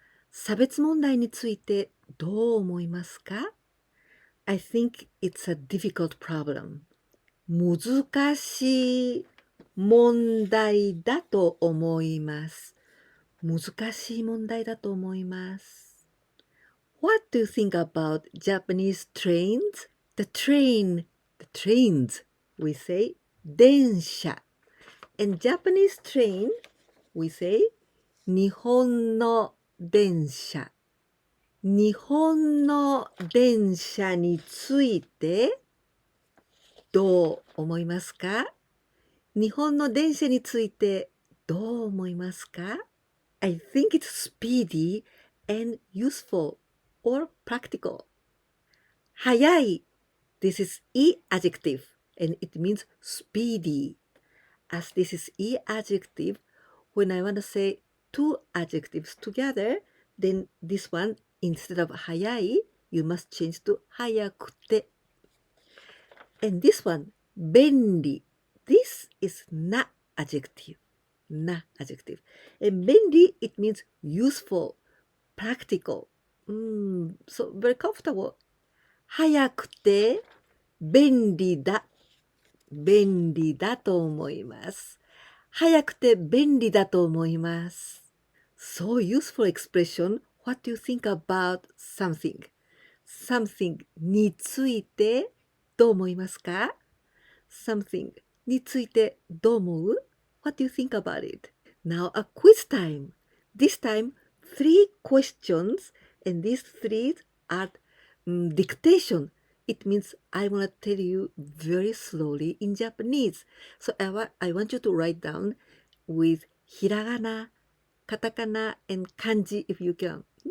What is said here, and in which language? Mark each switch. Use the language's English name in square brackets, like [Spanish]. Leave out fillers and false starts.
[Japanese] 差別問題についてどう思いますか? [English] I think it's a difficult problem. [Japanese] 難しい問題だと思います。難しい問題だと思います。 [English] What do you think about Japanese trains? The trains, we say 電車。 And Japanese train, we say 日本の電車。 [Japanese] 日本の電車についてどう思いますか? 日本の電車についてどう思いますか? [English] I think it's speedy and useful or practical. 速い This is E adjective and it means speedy. As this is E adjective, when I want to say two adjectives together, then this one, instead of 速い, you must change to 速くて. And this one, 便利. This is な adjective. な adjective. And 便利, it means useful, practical. So very comfortable. [Japanese] 速くて便利だ。便利だと思います。速くて便利だと思います。 [English] So useful expression, what do you think about something? [Japanese] Something についてどう思いますか? Something についてどう思う? [English] What do you think about it? Now a quiz time. This time 3 questions and these 3 are dictation. It means I want to tell you very slowly in Japanese. So I want you to write down with hiragana, katakana, and kanji if you can.